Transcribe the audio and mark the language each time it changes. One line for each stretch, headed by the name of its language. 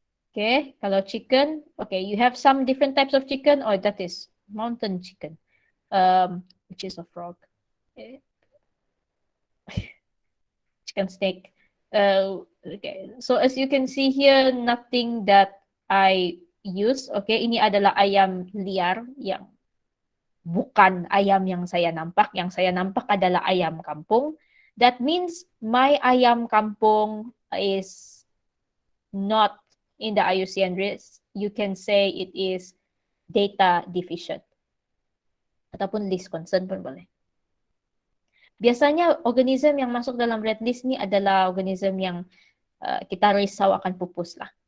English: Okay, kalau chicken, okay, you have some different types of chicken, or that is mountain chicken, which is a frog. Okay. Chicken steak. Okay, so as you can see here, nothing that I use.
Malay: Okay, ini adalah ayam liar yang bukan ayam yang saya nampak. Yang saya nampak adalah ayam kampung.
English: That means my ayam kampung is not in the Iucn list. You can say it is data deficient.
Malay: Ataupun least concern pun boleh. Biasanya organisme yang masuk dalam red list ni adalah organisme yang kita risau akan pupus lah.